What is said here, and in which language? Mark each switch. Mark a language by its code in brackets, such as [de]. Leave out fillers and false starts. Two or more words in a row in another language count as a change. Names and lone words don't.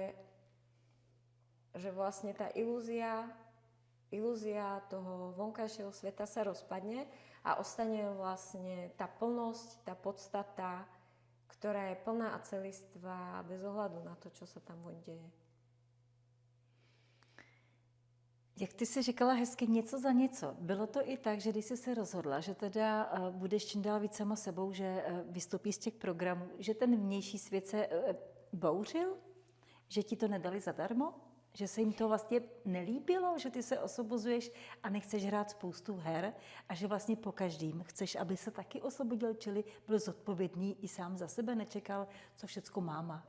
[sk] že vlastne tá ilúzia toho vonkajšieho sveta sa rozpadne a ostane vlastne tá plnosť, tá podstata, ktorá je plná a celistvá bez ohľadu na to, čo sa tam von deje. [cs] Jak ty jsi říkala hezky něco za něco. Bylo to i tak, že když jsi se rozhodla, že teda budeš čím dál víc sama sebou, že vystoupíš z těch programů, že ten vnější svět se bouřil? Že ti to nedali zadarmo? Že se jim to vlastně nelíbilo? Že ty se osvobozuješ a nechceš hrát spoustu her a že vlastně po každým chceš, aby se taky osvobodil, čili byl zodpovědný i sám za sebe, nečekal, co všecko máma.